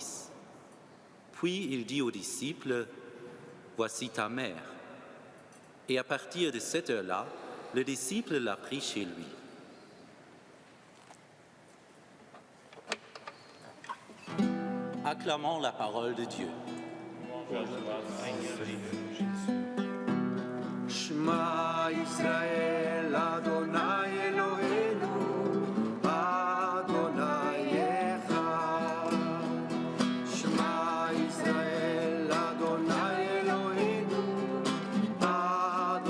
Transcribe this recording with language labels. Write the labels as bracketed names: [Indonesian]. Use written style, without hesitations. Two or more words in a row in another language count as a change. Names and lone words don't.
[French] » Puis il dit au disciple: « Voici ta mère. » Et à partir de cette heure-là, le disciple l'a pris chez lui. Acclamons la parole de Dieu. [Hebrew] שמע ישראל, ה' אלוהינו, ה' אחד. שמע ישראל, ה' אלוהינו, ה